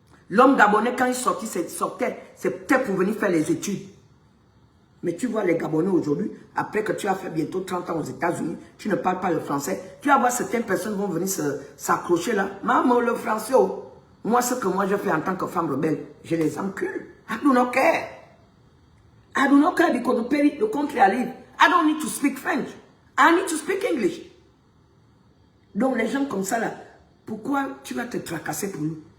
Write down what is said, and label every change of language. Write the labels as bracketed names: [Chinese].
[French] L'homme gabonais, quand il sortait, c'est peut-être pour venir faire les études. Mais tu vois les Gabonais aujourd'hui, après que tu as fait bientôt 30 ans aux États-Unis, tu ne parles pas le français. Tu vas voir certaines personnes vont venir s'accrocher là. Maman, le français, oh. Moi, ce que moi je fais en tant que femme rebelle, je les encule. [English] I do not care. I do not care because the country I live, I don't need to speak French. I need to speak English. [French] Donc les gens comme ça là, pourquoi tu vas te tracasser pour nous?